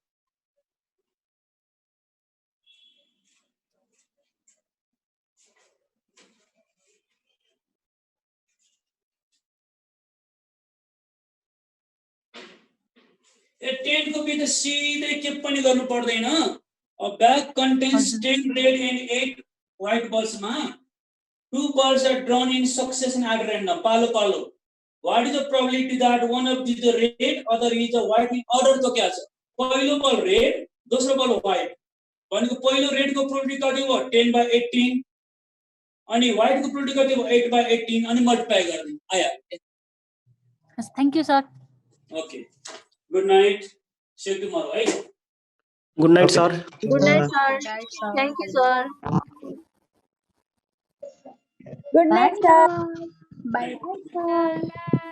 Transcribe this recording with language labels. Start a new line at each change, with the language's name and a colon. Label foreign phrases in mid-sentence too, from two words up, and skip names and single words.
Nepali: ए 10 को बी त सिधै के पनि गर्नु पर्दैन।
English: A bag contains 10 red and 8 white balls मा 2 balls are drawn in succession at random
Nepali: पालो पालो।
English: What is the probability that one of these is red, other is a white? In order
Nepali: तो क्या छ? पहिलो बल रेड, दोस्रो बल व्हाइट। भनेको पहिलो रेड को प्रोबेबिलिटी कति हो? 10/18 अनि व्हाइट को प्रोबेबिलिटी कति हो? 8/18 अनि मल्टिप्लाई गर्ने आया।
English: Thank you sir. Okay good night. See you tomorrow है। Good night sir. Good night, sir. Thank you, sir. Good night, sir. Bye, sir.